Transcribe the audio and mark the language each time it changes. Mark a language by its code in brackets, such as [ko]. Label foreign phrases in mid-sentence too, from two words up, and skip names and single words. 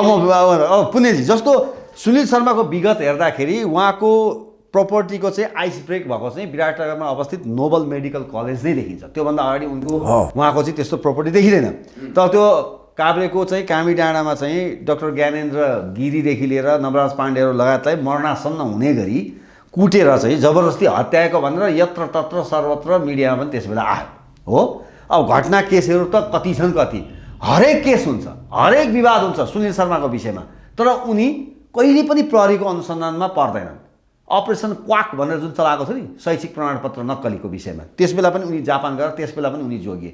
[ne] अब पुण्यजी जस्तो सुनिल शर्माको विगत हेर्दाखेरि उहाँको प्रपर्टीको चाहिँ [en] ice break [ne] भएको चाहिँ विराटनगरमा अवस्थित नोबल मेडिकल कलेज नै देखिन्छ। त्योभन्दा अगाडि उहाँको चाहिँ त्यस्तो प्रपर्टी देखिँदैन। तर त्यो काभ्रेको चाहिँ कामी डाँडामा चाहिँ डाक्टर ज्ञानेन्द्र गिरीदेखि लिएर नवराज पाण्डेहरू लगायतलाई मरणासन्न हुने गरी कुटेर चाहिँ जबरजस्ती हत्याएको भनेर यत्र तत्र सर्वत्र मिडियामा पनि त्यसबेला आयो हो। अब घटना केसहरू त कति छन्, कति हरेक केस हुन्छ, हरेक विवाद हुन्छ सुनिल शर्माको विषयमा। तर उनी कहिले पनि प्रहरीको अनुसन्धानमा पर्दैनन्। अपरेसन क्वाक भनेर जुन चलाएको छ नि शैक्षिक प्रमाणपत्र नक्कलीको विषयमा, त्यसबेला पनि उनी जापान गएर त्यसबेला पनि उनी जोगिए।